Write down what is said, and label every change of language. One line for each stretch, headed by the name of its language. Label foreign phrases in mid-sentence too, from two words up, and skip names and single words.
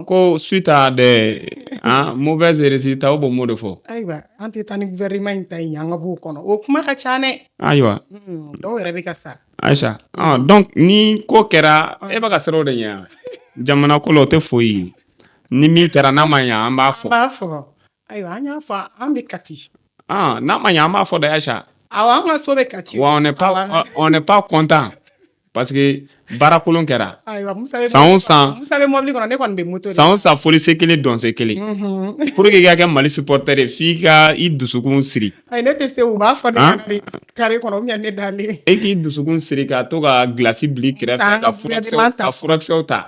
Bambara: Ko
French: suite à des mauvais résultats
Bambara: o b'o mot de fɔ. Ayiwa an tɛ taa ni gouvernement in ta ɲɛ an ka b'o kɔnɔ o kuma ka ca dɛ. Ayiwa. Dɔw yɛrɛ bɛ ka sa. Aïcha donc ni ko kɛra e bɛ ka siran o de ɲɛ jamana ko la o tɛ foyi ye ni min kɛra n'a ma ɲɛ an b'a fɔ. An b'a fɔ. Ayiwa an y'a fɔ an bɛ kati. N'a ma ɲɛ an b'a fɔ dɛ Aïcha. Awɔ an ka so bɛ kati.
French: Wa on n'est pas content parce que
Bambara: baara kolon kɛra. Ayiwa Musa bɛ san mobili kɔnɔ ne kɔni bɛ moto de. San o san fɔlisen kelen dɔnsen kelen.
French: Pour que
Bambara: i ka kɛ Mali supporter ye f'i ka i dusukun siri. Ayi ne tɛ se u b'a fɔ ne carré kɔnɔ
French: ou bien
Bambara: ne dalen. E k'i dusukun siri ka to ka glace bili kɛrɛfɛ ka furakisɛw ta.